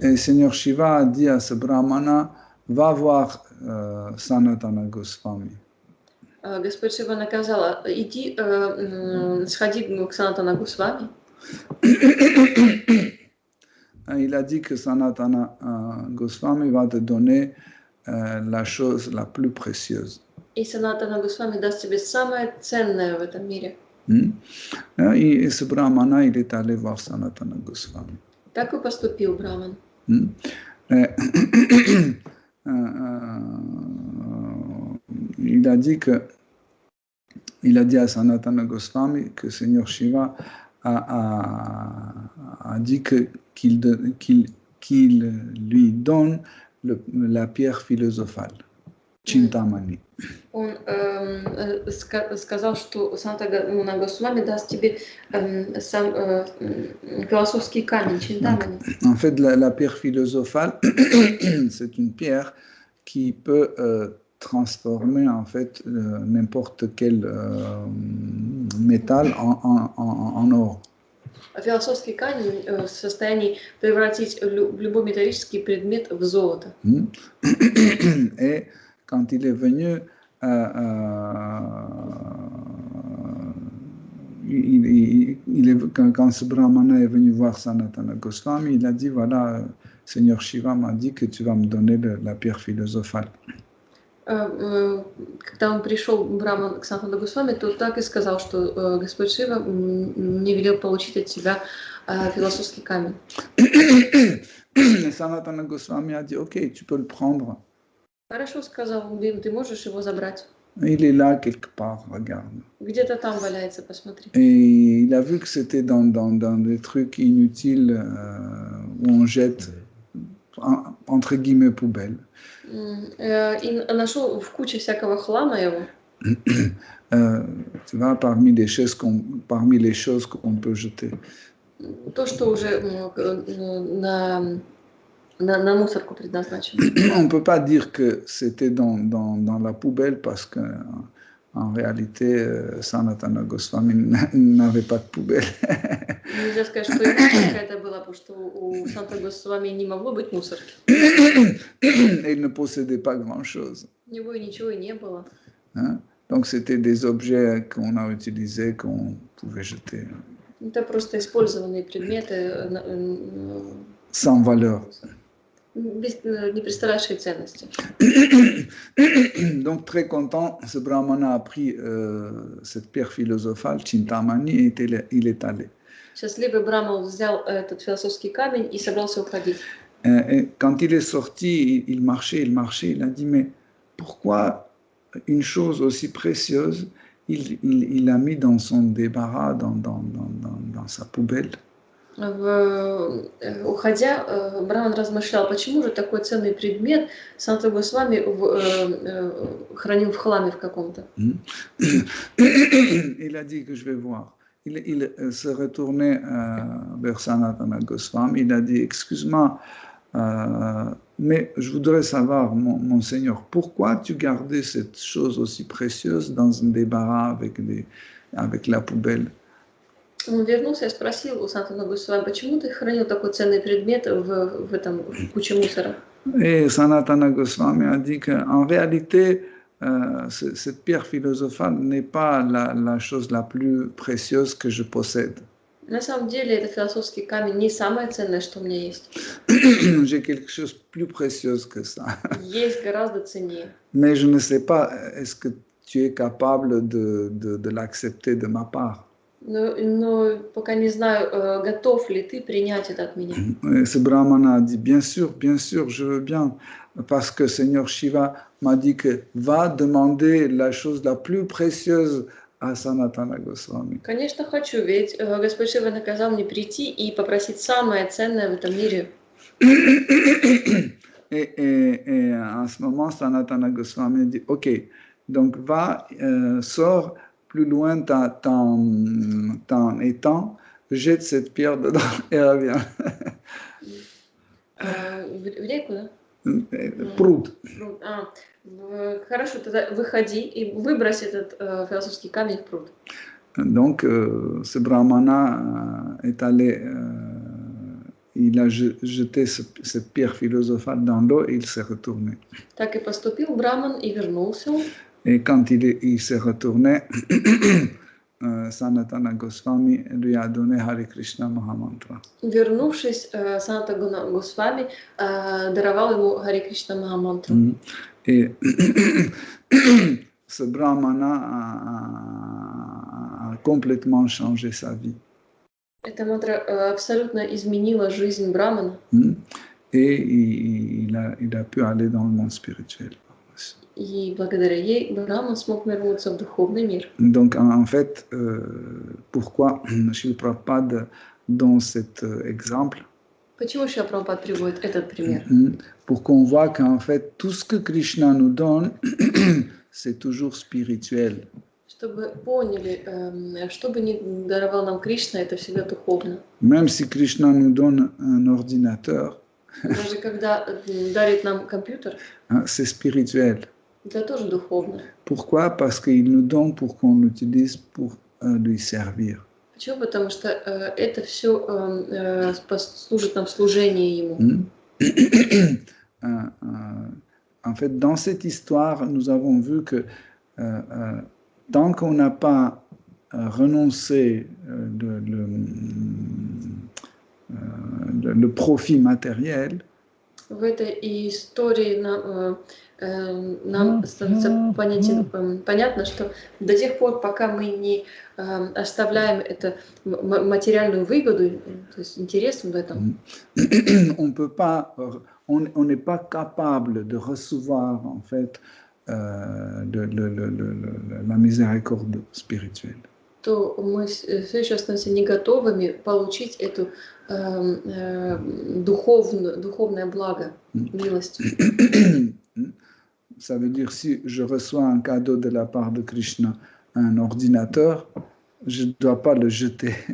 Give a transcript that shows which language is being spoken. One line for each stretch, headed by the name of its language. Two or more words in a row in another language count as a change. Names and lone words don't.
French: Et Seigneur Shiva a dit à ce brahmana, va voir Sanatana Goswami.
Russian: Господь Шива наказала, иди, сходи к Санатана Госвами.
French: Il a dit que Sanatana Goswami va te donner la chose la plus précieuse.
Russian: И Санатана Госвами даст тебе самое ценное в этом мире.
French: Et ce brahmana, il est allé voir Sanatana Goswami.
Russian: Так и поступил Браман.
French: Il a dit à Sanatana Goswami que Seigneur Shiva a dit qu'il lui donne la pierre philosophale, Chintamani.
Russian: Он сказал, что Санатана Госвами даст тебе сам философский камень, Чинтамани.
French: En fait, la pierre philosophale, c'est une pierre qui peut transformer en fait n'importe quel métal en or.
Russian: Философский камень в состоянии превратить любой металлический предмет в золото.
French: Et quand il est venu, quand ce brahmana est venu voir Sanatana Goswami, il a dit, voilà, Seigneur Shiva m'a dit que tu vas me donner la pierre philosophale.
Russian: Когда он пришел, Браман, к Санатану Госвами, то так и сказал, что Господь Шива мне велел получить от тебя философский камень.
French: Et Sanatana Goswami a dit, ok, tu peux le prendre.
Russian: Хорошо, сказал, ты можешь его забрать.
French: Il est là quelque part, regarde.
Russian: Где-то там валяется, посмотри.
French: Et il a vu que c'était dans des trucs inutiles où on jette, entre guillemets, poubelle.
Russian: И нашел в куче всякого хлама его.
French: Tu vois, parmi les choses qu'on peut jeter.
Russian: То, что уже на мусорку предназначено.
French: On ne peut pas dire que c'était dans la poubelle parce que en réalité, Sanatana Goswami n'avait pas de poubelle.
Russian: Нельзя сказать, что мусорка это была, потому что у Санатана Госвами не могло быть мусорки.
French: Il ne possédait pas grand-chose.
Russian: У него и ничего и не было.
French: Donc c'était des objets qu'on a utilisés, qu'on pouvait jeter.
Russian: Это просто использованные предметы
French: sans valeur.
Russian: Не представляющие ценности.
French: Donc très content, ce brahmana a pris cette pierre philosophale, Chintamani, et il est allé.
Russian: Счастливый Браман взял этот философский камень и собрался уходить.
French: Et quand il est sorti, il marchait, il a dit, mais pourquoi une chose aussi précieuse, il l'a mis dans son débarras, dans sa poubelle?
Russian: Уходя, Браман размышлял, почему же такой ценный предмет Санатана Госвами хранил в хламе в каком-то.
French: Il a dit que je vais voir. Il se retournait vers Sanatana Goswami. Il a dit, excuse-moi, mais je voudrais savoir, mon Seigneur, pourquoi tu gardais cette chose aussi précieuse dans un débarras avec la poubelle?
Russian: Он вернулся и спросил у Санатана Госвами, почему ты хранил такой ценный предмет в куче мусора?
French: Et Sanatana Goswami a dit qu'en réalité, cette pierre philosophale n'est pas la chose la plus précieuse que je possède.
Russian: На самом деле, этот философский камень не самое ценное, что у меня есть.
French: J'ai quelque chose de plus précieux que ça.
Russian: Есть гораздо ценнее.
French: Mais je ne sais pas, est-ce que tu es capable de l'accepter de ma part?
Russian: Но пока не знаю, готов ли ты принять это от меня.
French: Ce brahmana a dit, bien sûr, je veux bien, parce que Seigneur Shiva m'a dit que va demander la chose la plus précieuse à Sanatana Goswami.
Russian: Конечно, хочу, ведь Господь Шива наказал мне прийти и попросить самое ценное в этом мире.
French: Et à ce moment, Sanatana Goswami dit, ok, donc va, sors plus loin ton étang, jette cette pierre dedans et reviens.
Russian: В реку, да? Пруд. Хорошо, тогда выходи и выбрось этот философский камень в пруд.
French: Donc, ce brahmana est allé, il a jeté cette pierre philosophale dans l'eau et il s'est retourné.
Russian: Так и поступил Браман и вернулся.
French: Et quand il s'est retourné, Sanatana Goswami lui a donné Hare Krishna Mahamantra.
Russian: Вернувшись, Саната Госвами даровал ему Харе Кришна Махамантру.
French: Et ce brahmana a complètement changé sa vie.
Russian: Эта мантра абсолютно изменила жизнь Брамана.
French: Et il a pu aller dans le monde spirituel.
Russian: И благодаря ей Браман смог вернуться в духовный мир.
French: Donc, en fait, pourquoi Shri Prabhupada, dans cet exemple,
Russian: Почему Шрила Прабхупад приводит этот пример?
French: pour qu'on voit qu'en fait, tout ce que Krishna nous donne, c'est toujours spirituel.
Russian: Чтобы поняли, что бы ни даровал нам Кришна, это всегда духовно.
French: Même si Krishna nous donne un ordinateur,
Russian: Даже когда дарит нам компьютер,
French: c'est spirituel.
Russian: это тоже духовно.
French: Pourquoi? Parce qu'il nous donne pour qu'on l'utilise pour lui servir.
Russian: Почему? Потому что это все служит нам в служении Ему.
French: En fait, dans cette histoire, nous avons vu que tant qu'on n'a pas renoncé le profit matériel,
Russian: В этой истории нам становится понятно, что до тех пор, пока мы не оставляем это материальную выгоду, то есть интерес в этом,
French: on n'est pas capable de recevoir en fait la miséricorde spirituelle.
Russian: то мы все еще остаемся не готовыми получить эту духовное благо, милость.
French: Ça veut dire, si je reçois un cadeau de la part de Krishna, un ordinateur, je ne dois pas le jeter.